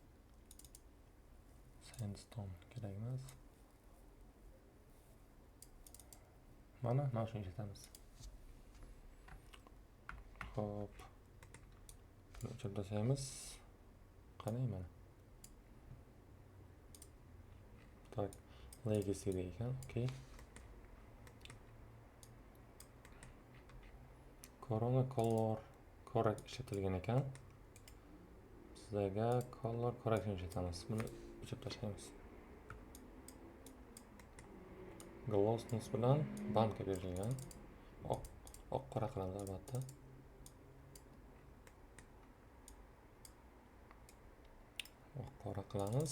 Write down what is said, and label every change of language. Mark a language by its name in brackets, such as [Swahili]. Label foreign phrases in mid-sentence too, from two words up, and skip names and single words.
[Uzbek] Sandstone kerak emas. Mana shuni ishlatamiz. Hop. Buni o'chirib taslaymiz. Qanday mana? Tak, legacy ekan, okey. Corona [English] color correct [Uzbek] ishlatilgan ekan. Sizlarga [English] color correction [Uzbek] ishlatamiz. Buni o'chirib tashlaymiz. Glossness bilan bandga berilgan. Oq qora qilamiz albatta. Oq qora qilamiz.